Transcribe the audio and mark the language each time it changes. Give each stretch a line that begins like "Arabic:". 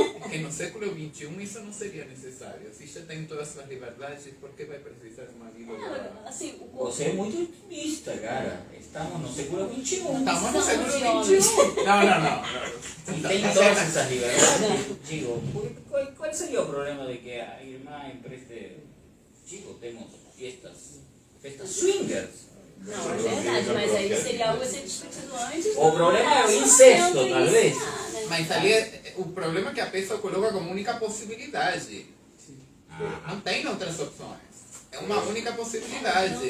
Portuguese: Que no século XXI isso não seria necessário. Se já tem todas as suas liberdades, por que vai precisar de uma vida? Assim, o corpo... Você é muito otimista, cara. Estamos no século XXI. Estamos no século de homens. XXI. Não.
Spanish: Y tem todas esas liberdades. Digo, ¿cuál sería el problema de que a irmã empreste? Chicos, tenemos fiestas swingers.
Portuguese: Não, é verdade, mas aí seria algo a ser discutido antes. O problema é o incesto, talvez. Mas ali o problema é que a pessoa coloca como única possibilidade. Não tem outras opções. É uma única possibilidade.